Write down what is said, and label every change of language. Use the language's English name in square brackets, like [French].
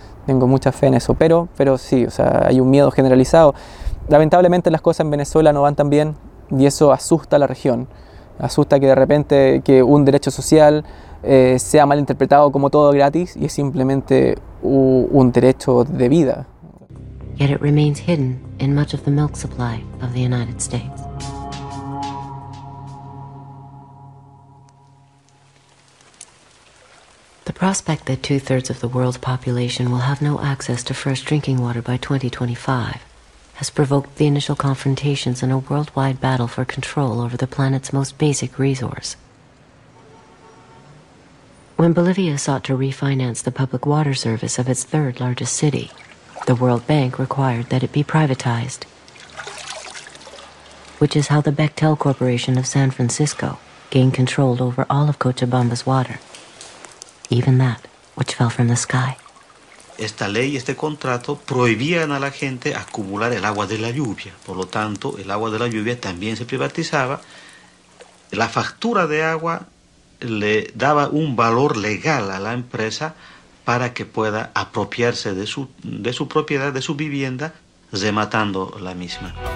[Spanish] Tengo mucha fe en eso, pero sí, o sea, hay un miedo generalizado. Lamentablemente las cosas en Venezuela no van tan bien y eso asusta a la región. Asusta que de repente que un derecho social sea malinterpretado como todo gratis y es simplemente un derecho de vida. [English] Yet it remains hidden in much of the milk supply of the United States. The prospect that 2/3 of the world's population will have no access to fresh drinking water by 2025 has provoked the initial confrontations in a worldwide battle for control over the planet's most basic resource. When Bolivia sought to refinance the public water service of its third largest city, the World Bank required that it be privatized, which is how the Bechtel Corporation of San Francisco gained control over all of Cochabamba's water, even that which fell from the sky. [Spanish] Esta ley y este contrato prohibían a la gente acumular el agua de la lluvia. Por lo tanto, el agua de la lluvia también se privatizaba. La factura de agua le daba un valor legal a la empresa para que pueda apropiarse de su propiedad, de su vivienda, rematando la misma.